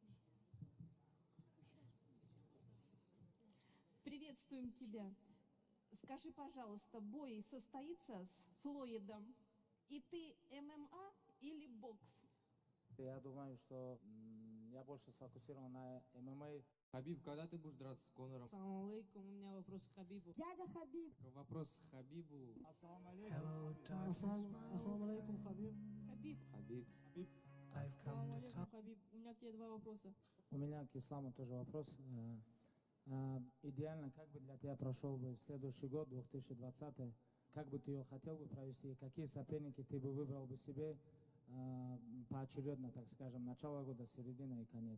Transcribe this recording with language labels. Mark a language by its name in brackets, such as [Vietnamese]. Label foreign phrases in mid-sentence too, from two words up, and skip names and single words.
[Russian] Приветствуем тебя. Скажи, пожалуйста, бой состоится с Флойдом? И ты ММА или бокс? Я думаю, что я больше сфокусирован на ММА. Хабиб, когда ты будешь драться с Конором? [Arabic] السلام عليكم, [Russian] у меня вопрос к Хабибу. Дядя Хабиб. Вопрос к Хабибу. [Arabic] السلام عليكم. السلام عليكم, Хабиб. Хабиб. Хабиб. السلام عليكم, Хабиб. [Russian] У меня к тебе два вопроса. У меня к исламу тоже вопрос. Идеально, как бы для тебя прошел бы следующий год, 2020, как бы ты его хотел бы провести, какие соперники ты бы выбрал бы себе поочередно, так скажем, начало года, середина и конец.